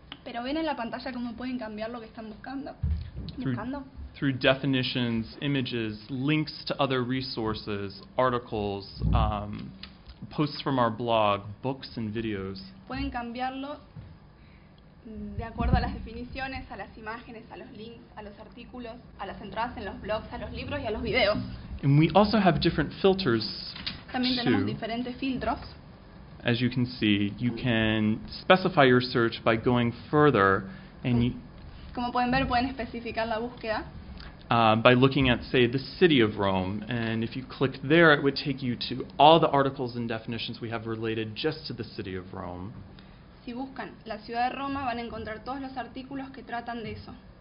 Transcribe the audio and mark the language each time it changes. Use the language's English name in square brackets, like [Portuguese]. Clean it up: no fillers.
[Spanish] Pero ven en la pantalla cómo pueden cambiar lo que están buscando. [English] Through definitions, images, links to other resources, articles, posts from our blog, books and videos. [Spanish] Pueden cambiarlo de acuerdo a las definiciones, a las imágenes, a los links, a los artículos, a las entradas en los blogs, a los libros y a los videos. [English] And we also have different filters. [Spanish] También [English] too. [Spanish] Tenemos diferentes filtros. [English] As you can see, you can specify your search by going further and [Spanish] Como pueden ver, pueden especificar la búsqueda. [English] By looking at, say, the city of Rome, and if you click there, it would take you to all the articles and definitions we have related just to the city of Rome. [Spanish] Si buscan la ciudad de Roma, van a encontrar todos los artículos que tratan de eso.